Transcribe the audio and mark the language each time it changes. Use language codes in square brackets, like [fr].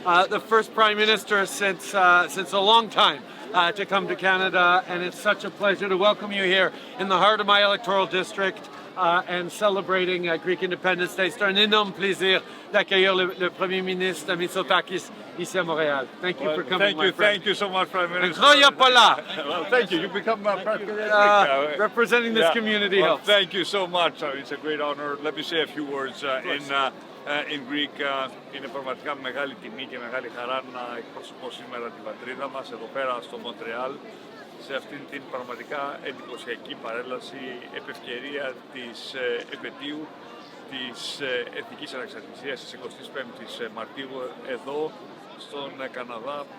[en] The first Prime Minister since a long time to come to Canada, and it's such a pleasure to welcome you here in the heart of my electoral district and celebrating Greek Independence Day. [fr] C'est un énorme plaisir d'accueillir le Premier ministre Mitsotakis ici à Montréal. [en] Thank you for coming, my friend. Thank you so much, Prime Minister. Well, Thank you. You become representing this community. Well, thank you so much. It's a great honor. Let me say a few words in Greek. [el] Είναι πραγματικά μεγάλη τιμή και μεγάλη χαρά να εκπροσωπώ σήμερα την πατρίδα μας εδώ πέρα στο Μοντρεάλ, σε αυτήν την πραγματικά εντυπωσιακή παρέλαση επευκαιρία της επετείου της εθνικής ανεξαρτησίας της 25ης Μαρτίου εδώ στον Καναδά.